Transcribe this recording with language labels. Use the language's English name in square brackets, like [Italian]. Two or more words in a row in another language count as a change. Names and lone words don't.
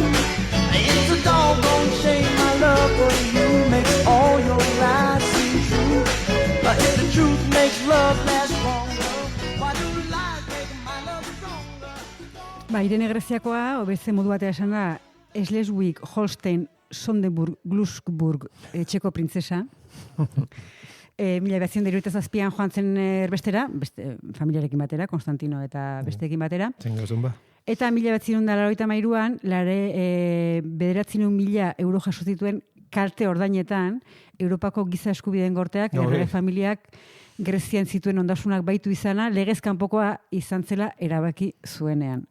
[English] It's a doggone shame my love for you makes all your lies seem true. But if the truth makes love last longer, why do lies make my love stronger? [Basque] Irene Greziakoa, beste modu batea esan da, Schleswig, Holstein, Sonderburg, Glücksburg, txeko printzesa. 1977an joan zen erbestera, beste familiarekin batera, Konstantino eta besteekin batera. Eta 1983an, 900.000 euro jaso zituen kalte ordainetan, Europako giza eskubideen gorteak, errege familiak Grezian zituen ondasunak baitu izana, legez kanpokoa izan zela erabaki zuenean.